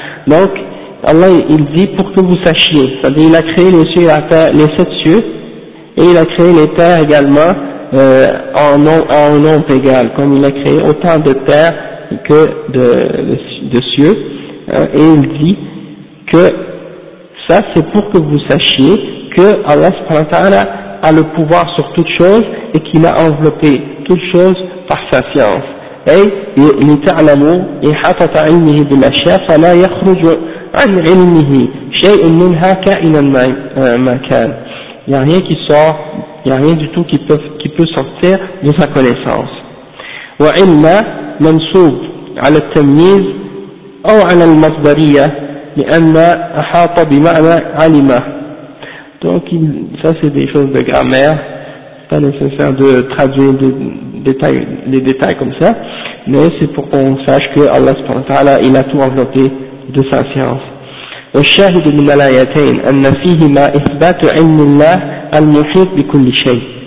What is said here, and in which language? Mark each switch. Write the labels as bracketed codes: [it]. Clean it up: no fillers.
[fr] Donc Allah il dit, pour que vous sachiez, c'est-à-dire il a créé les cieux, les sept cieux, et il a créé les terres également en nombre égal, comme il a créé autant de terres que de cieux. Et il dit que ça c'est pour que vous sachiez que Allah subhanahu wa ta'ala a le pouvoir sur toute chose et qu'il a enveloppé toute chose par sa science. [ar] أي لتعلم إحاطة علمه بالأشياء فلا يخرج عن علمه شيء منها كائنا ما كان. [fr] Il n'y a rien qui sort, il n'y a rien du tout qui peut sortir de sa connaissance. [ar] وَعِلْمَ مَنْسُوب عَلَى التَّمْيِيز أو عَلَى الْمَصْدَرِيَّةِ لِأَنَّ أَحَاطَ بِمَعْنَى عَلِمَ. [fr] Donc ça c'est des choses de grammaire, c'est pas nécessaire de traduire les détails comme ça, mais c'est pour qu'on sache que Allah subhanahu wa ta'ala il a tout enveloppé de sa science. [ar] والشاهد من الآيتين أن فيهما إثبات علم الله المحيط بكل شيء.